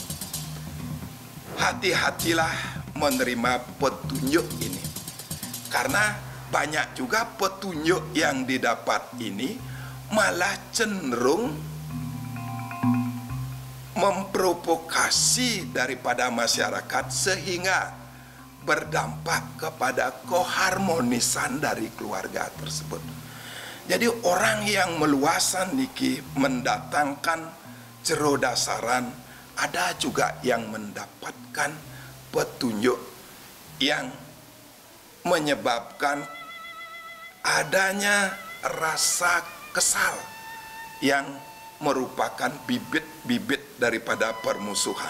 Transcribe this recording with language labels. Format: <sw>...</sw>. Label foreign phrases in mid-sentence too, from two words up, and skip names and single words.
<id>Hati-hatilah menerima petunjuk ini, karena banyak juga petunjuk yang didapat ini malah cenderung memprovokasi daripada masyarakat sehingga berdampak kepada keharmonisan dari keluarga tersebut. Jadi orang yang meluasan niki mendatangkan jero dasaran, ada juga yang mendapatkan petunjuk yang menyebabkan adanya rasa kesal yang merupakan bibit-bibit daripada permusuhan.</id>